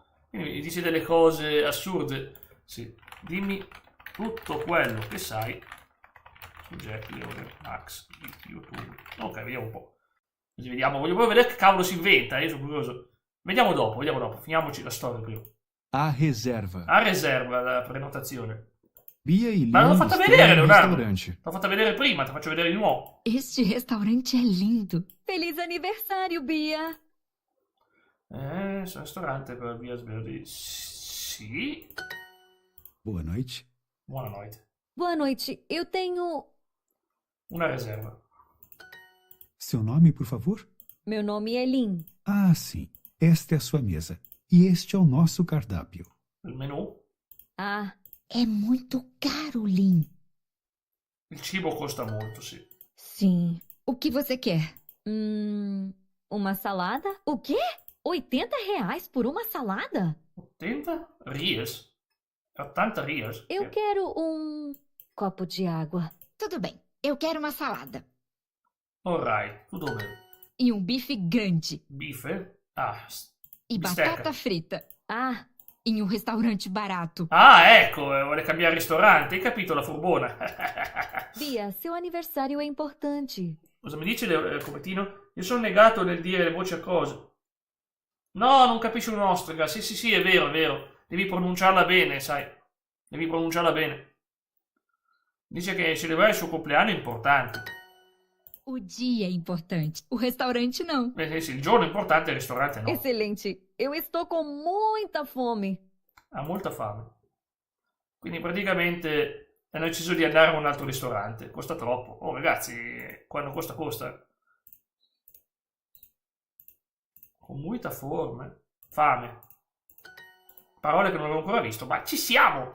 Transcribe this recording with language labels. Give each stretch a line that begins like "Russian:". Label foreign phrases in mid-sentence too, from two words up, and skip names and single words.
Italian: Quindi mi dice delle cose assurde. Sì, dimmi tutto quello che sai su Jacqueline Max di YouTube. Ok, vediamo un po'. Così vediamo, voglio proprio vedere che cavolo si inventa, io sono curioso. Vediamo dopo, finiamoci la storia prima.
Portuguese: A reserva.
Italian: A riserva la prenotazione.
Portuguese: Bia e
Italian: Ma non l'ho Lina fatta
Portuguese: estão
Italian: vedere,
Portuguese: no
Italian: Leonardo.
Portuguese: restaurante.
Italian: L'ho fatta vedere prima, ti faccio vedere di nuovo.
Portuguese: Este restaurante é lindo. Feliz aniversário, Bia.
Italian: Sul ristorante per via Sverdi. Sì.
Portuguese: Boa noite.
Italian: Buona noite.
Portuguese: Boa noite. Eu tenho.
Italian: Una riserva.
Portuguese: Seu nome, por favor? Meu nome é Lin. Ah, sim. Esta é a sua mesa. E este é o nosso cardápio.
Italian: Il menù?
Portuguese: Ah, É muito caro, Lin.
Italian: Il cibo costa molto, sì.
Portuguese: sim. O que você quer? Uma salada? O quê? R$ 80 por uma salada? 80 rias? 80 rias? Eu quero copo de água. Tudo bem, eu quero uma salada.
Italian: Alright, tutto bene.
Portuguese: E bife grande. Bife? Ah, E Bisteca. batata frita.
Italian: Ah,
Portuguese: Em restaurante barato.
Italian: ah, ecco, vuole cambiare ristorante, hai capito la furbona?
Portuguese: Bia, seu aniversário é importante.
Italian: Cosa mi dice Copettino? Io sono negato nel dire le voci a cose. No, non capisci un'ostrica. Sì, è vero. Devi pronunciarla bene, sai. Devi pronunciarla bene. Dice che celebrare il suo compleanno è importante.
Portuguese: O dia é importante. O restaurante não.
Italian: Sì, il giorno è importante, il ristorante no.
Portuguese: Excelente. Eu estou com muita fome.
Italian: Ha molta fame. Quindi praticamente hanno deciso di andare a un altro ristorante. Costa troppo. Oh ragazzi, quando costa. Con molta fame. Parole che non avevo ancora visto, ma ci siamo!